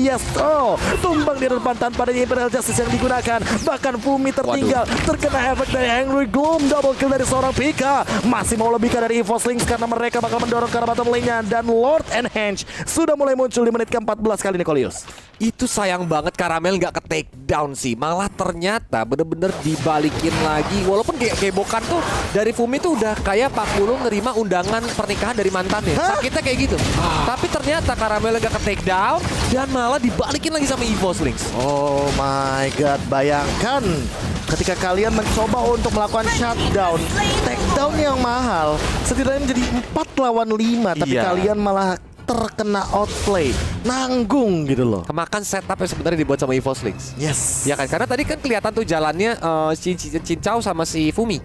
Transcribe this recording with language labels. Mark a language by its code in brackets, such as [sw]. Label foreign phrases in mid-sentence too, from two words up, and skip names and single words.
[id] Yes, oh tumbang di depan tanpa ada Imperial Justice yang digunakan. Bahkan Fumi tertinggal, terkena efek dari Angry Gloom. Double kill dari seorang Pika. Masih mau lebih dari Evo Slings karena mereka bakal mendorong ke arah [en] bottom lane- [id] nya. Dan Lord and Henge sudah mulai muncul di menit ke-14 kali ini, Kolius. Itu sayang banget Karamel nggak ke [en] take down [id] sih. Malah ternyata bener-bener dibalikin lagi. Walaupun gebokan tuh dari Fumi tuh udah kayak Pak Guru nerima undangan pernikahan dari mantannya. Sakitnya kayak gitu. Tapi ternyata Karamel nggak ke [en] take down [id] dan malah dibalikin lagi sama Evo Slings. [en] Oh my god, [id] bayangkan ketika kalian mencoba untuk melakukan shutdown, takedown yang mahal setidaknya menjadi 4 lawan 5, tapi Iya. kalian malah terkena outplay, nanggung gitu loh. Kemakan setup yang sebenarnya dibuat sama Evo Slings. [en] Yes. [id] Ya kan, karena tadi kan kelihatan tuh jalannya Cincau sama si Fumi.